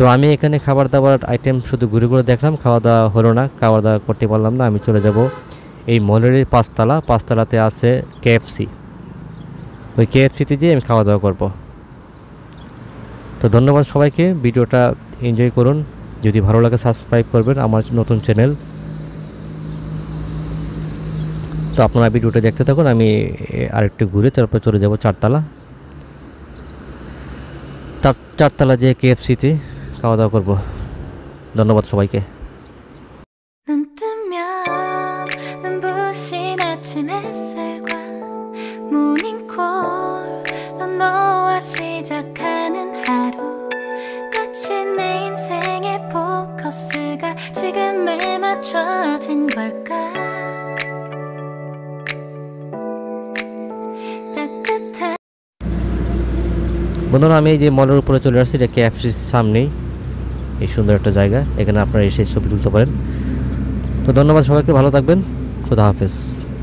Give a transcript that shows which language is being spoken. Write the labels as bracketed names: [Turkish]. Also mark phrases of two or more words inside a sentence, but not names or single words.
[Bangla] আমি এখানে খাবার দাবার আইটেম শুধু ঘুরে ঘুরে দেখলাম খাওয়া দাওয়া হলো না খাওয়া দাওয়া করতে পারলাম না আমি চলে যাব এই মলের পাঁচতলাতে আছে কেএফসি ওই কেএফসিতে যেয়ে আমি খাওয়া দাওয়া করব তো ধন্যবাদ সবাইকে ভিডিওটা এনজয় করুন যদি ভালো লাগে সাবস্ক্রাইব করবেন আমার নতুন চ্যানেল তো আপনারা ভিডিওটা দেখতে থাকুন আমি আরেকটু ঘুরে তারপর চলে যাব চারতলা যে কেএফসিতে খাওয়া দাওয়া করব ধন্যবাদ সবাইকে [Korean] 눈 뜨면 눈부신 아침 햇살과 모닝콜로 너와 시작하는 하루 마치 내 인생의 포커스가 지금에 맞춰진 걸까 따뜻한 [Bangla] বন্ধুরা আমি এই যে মলের উপরে চলে আসছি এটা কেএফসির সামনেই এই সুন্দর একটা জায়গা এখানে আপনারা এসে ছবি তুলতে পারেন তো ধন্যবাদ সবাইকে ভালো থাকবেন খুদা হাফেজ